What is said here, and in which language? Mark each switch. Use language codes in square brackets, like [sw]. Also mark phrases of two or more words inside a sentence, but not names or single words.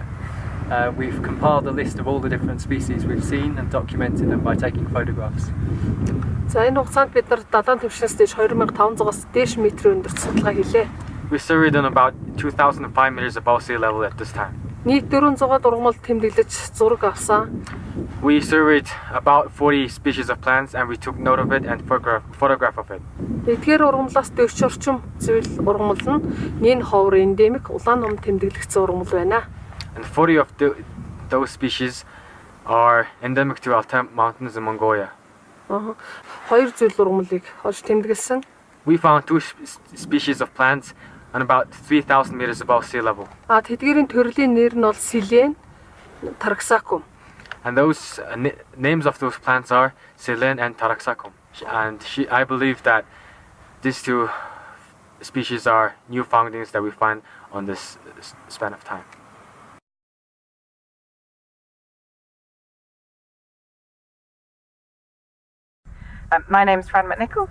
[en] We've compiled a list of all the different species we've seen and documented them by taking photographs. [mn] За энэ хугацаанд бид нар далайн түвшнээс дээш 2500-аас дээш метрийн өндөрт судалгаа хийлээ. [en] We surveyed on about 2,005 meters above sea level at this time. [mn] Нийт 400 ургамал тэмдэглэж зураг авсан. [en] We surveyed about 40 species of plants and we took note of it and photograph of it. [mn] Эдгээр ургамлаас 40 орчим зүйл ургамал нь нэн ховор эндемик улаан ном тэмдэглэгдсэн ургамал байна. [en] And 40 of those species are endemic to Altai Mountains in Mongolia. [mn] Хоёр зүйл ургамлыг олж тэмдэглэсэн. [en] We found two species of plants and about 3,000 meters above sea level. [mn] Тэдгээрийн төрлийн нэр нь бол Silene, Taraxacum. [en] And those names of those plants are Silene and Taraxacum. And I believe that these two species are new foundings that we find on this span of time. My name's Fran McNichol.